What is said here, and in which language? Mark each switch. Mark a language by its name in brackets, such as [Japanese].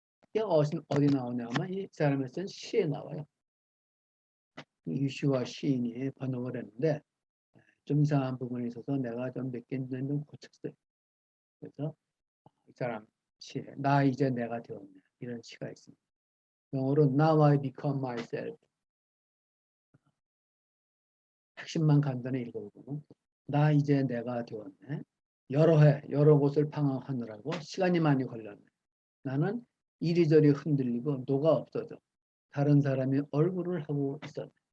[Korean] 이게 어디 나오냐면 이 사람이 쓴 시에 나와요. 유시와 시인이 번역을 했는데 좀 이상한 부분이 있어서 내가 좀 몇 개 좀 고쳤어요. 그래서 이 사람 시에 나 이제 내가 되었네. 이런 시가 있습니다. 영어로 [English] Now I become myself. [Korean] 핵심만 간단히 읽어보면 나 이제 내가 되었네. 여러 곳을 방황하느라고 시간이 많이 걸렸네. 나는 이리저리 흔들리고 녹아 없어져. 다른 사람이 얼굴을 하고 있었네.